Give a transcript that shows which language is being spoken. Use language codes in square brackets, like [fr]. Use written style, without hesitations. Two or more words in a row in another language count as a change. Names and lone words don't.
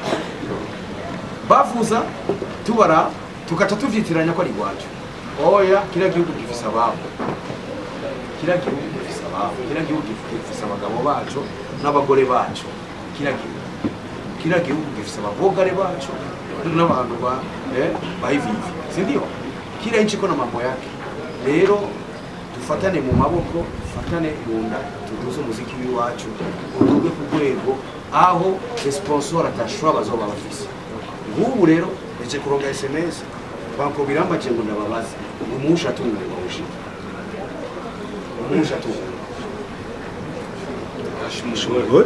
[rn] bavuza tubara tukaca tuvyitiranya ko ari gwacu oya kila gihugu gifisa ababo kila gihugu gifisa abagabo bacu n'abagore bacu kila gihugu gifisa abagore bacu n'abantu bahivivi sindio kila [sw] nchi iko na mambo yake [rn] rero dufatane mu maboko dufatane mu nda tuduze umuziki w'iwacu uruge ku rwego aho sponsor atashobora bazoba bafise nk'ubu rero eje kuronga SMS banko birambaje ngo ndababaza umusha tunge bawushika umusha tunge Shimwe.